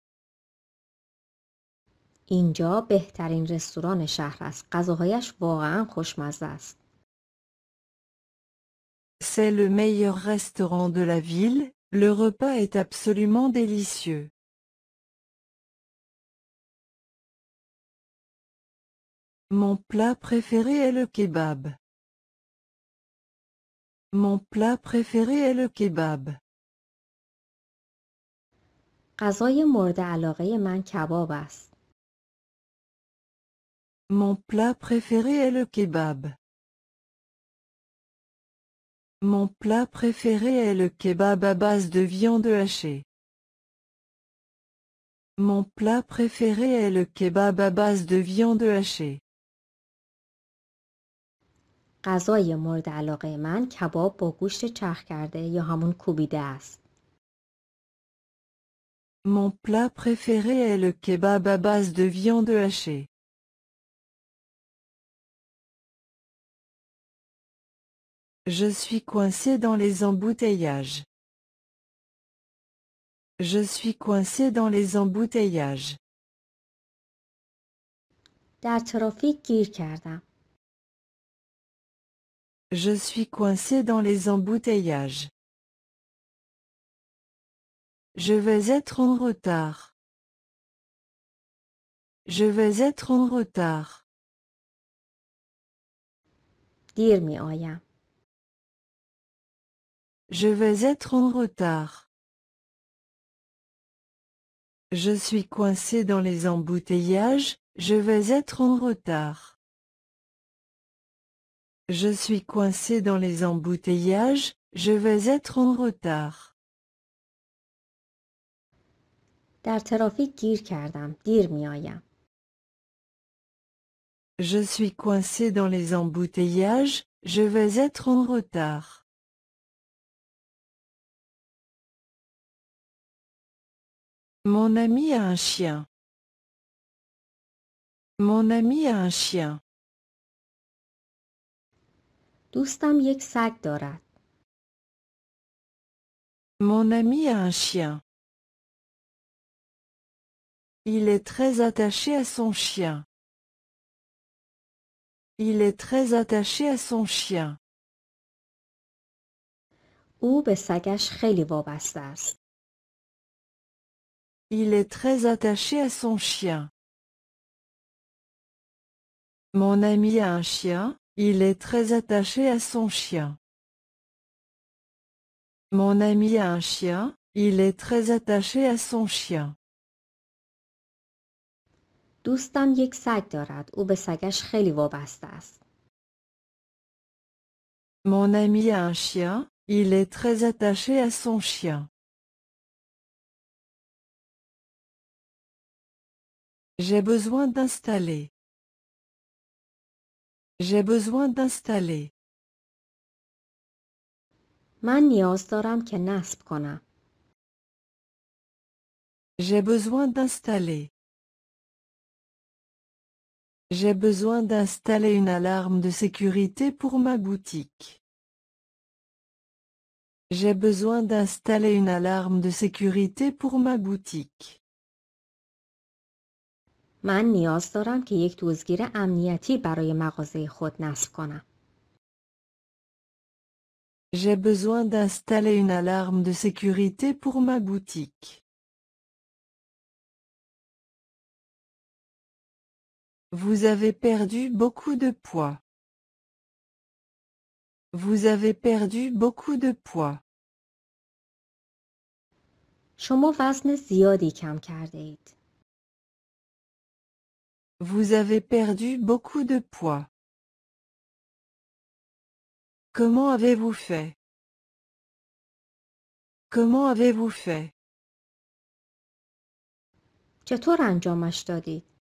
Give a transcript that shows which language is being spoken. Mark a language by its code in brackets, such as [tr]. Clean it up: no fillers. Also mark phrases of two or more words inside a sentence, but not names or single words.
[fa] اینجا بهترین رستوران شهر است. غذاهایش واقعا خوشمزه است. [fr] C'est le meilleur restaurant de la ville, le repas est absolument délicieux. Mon plat préféré est le kebab. Mon plat préféré est le kebab. [fa] غذای مورد علاقه من کباب است. [fr] Mon plat préféré est le kebab. Mon plat préféré est le kebab à base de viande hachée. Mon plat préféré est le kebab à base de viande hachée. [fa] غذای مورد علاقه من کباب با گوشت چرخ کرده یا همون کوبیده است. [fr] Mon plat préféré est le kebab à base de viande hachée. Je suis coincé dans les embouteillages. Je suis coincé dans les embouteillages. [fa] در ترافیک گیر کردم. [fr] Je suis coincé dans les embouteillages. Je vais être en retard. Je vais être en retard. [fa] دیر می آیم. [fr] Je vais être en retard. Je suis coincé dans les embouteillages, je vais être en retard. Je suis coincé dans les embouteillages, je vais être en retard. [fa] در ترافیک گیر کردم. دیر می آیم. [fr] Je suis coincé dans les embouteillages, je vais être en retard. Mon ami a un chien. Mon ami a un chien. [fa] دوستم یک سگ دارد. [fr] Mon ami a un chien. Il est très attaché à son chien. Il est très attaché à son chien. [fa] او به سگش خیلی وابسته است. [fr] Il est très attaché à son chien. Mon ami a un chien, il est très attaché à son chien. Mon ami a un chien, il est très attaché à son chien. [fa] دوستم یک سگ دارد. او به سگش خیلی وابسته است. [fr] Mon ami a un chien, il est très attaché à son chien. J'ai besoin d'installer. J'ai besoin d'installer. [fa] من نیاز دارم که نصب کنم. [fr] J'ai besoin d'installer. J'ai besoin d'installer une alarme de sécurité pour ma boutique. J'ai besoin d'installer une alarme de sécurité pour ma boutique. [fa] من نیاز دارم که یک دزدگیر امنیتی برای مغازه خود نصب کنم. [fr] J'ai besoin d'installer une alarme de sécurité pour ma boutique. Vous avez perdu beaucoup de poids. Vous avez perdu beaucoup de poids. [fa] شما وزن زیادی کم کرده اید. [fr] Vous avez perdu beaucoup de poids. Comment avez-vous fait? Comment avez-vous fait? [fa] چطور انجامش دادید؟